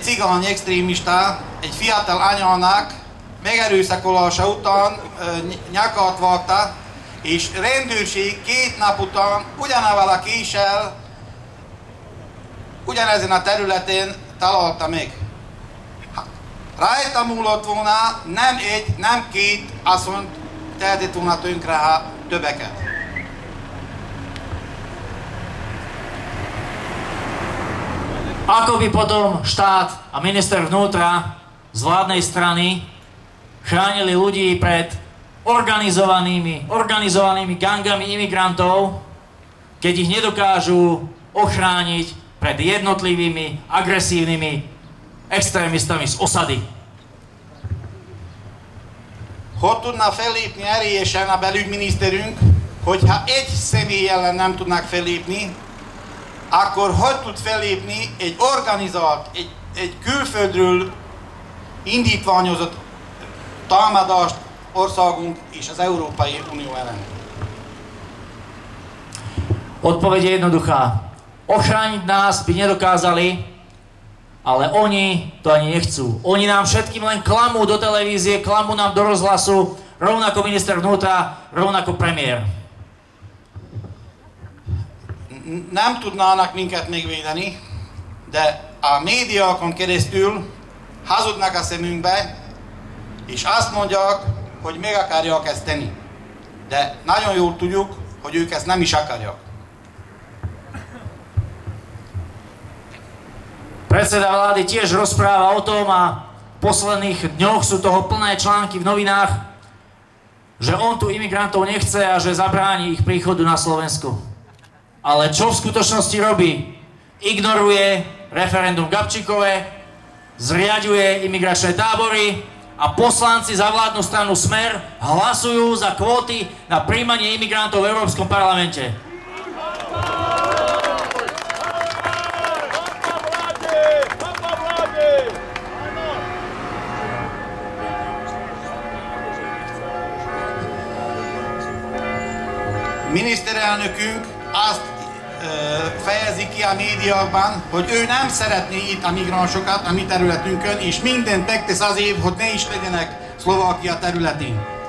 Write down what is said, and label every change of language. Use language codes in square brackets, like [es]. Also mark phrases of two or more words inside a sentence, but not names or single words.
[hu] cigány extrémista egy fiatal anyának megerőszakolása után nyakat vágta, és rendőrség 2 nap után ugyanavval a késsel ugyanezen a területen találta meg. Rajta múlott volna, nem egy, nem 2 asszonyt tehetett volna tönkre, ha többeket. [sk] Ako by potom štát a minister vnútra z vládnej strany chránili ľudí pred organizovanými gangami imigrantov, keď ich nedokážu ochrániť pred jednotlivými agresívnymi extrémistami z osady. [hu] Hogy tudna fellépni erélyesen a belügyminiszterünk, hogyha egy személy ellen nem tudnak fellépni, akkor hogy tud fellépni egy organizált, egy külföldről indítványozott támadást országunk és az Európai Unió ellen? [sk] Odpoveď je jednoduchá. Ochrániť nás by nedokázali, ale oni to ani nechcú. Oni nám všetkým len klamú do televízie, klamú nám do rozhlasu, rovnako minister vnútra, rovnako premiér. [hu] Nem tudnának minket megvédeni, de a médiákon keresztül hazudnak a szemünkbe, és azt mondják, hogy meg akarják ezt tenni. De nagyon jól tudjuk, hogy ők ezt nem is akarják. [sk] Predseda vlády tiež rozpráva o tom a v posledných dňoch sú toho plné články v novinách, že on tu imigrantov nechce a že zabráni ich príchodu na Slovensku. Ale čo v skutočnosti robí? Ignoruje referendum Gabčíkové, zriaďuje imigračné tábory a poslanci za vládnu stranu Smer hlasujú za kvóty na prijímanie imigrantov v Európskom parlamente. [hu] Miniszterelnökünk azt fejezi ki a médiákban, hogy ő nem szeretné itt a migránsokat a mi területünkön, és mindent megtesz azért, hogy ne is legyenek Szlovákia területén.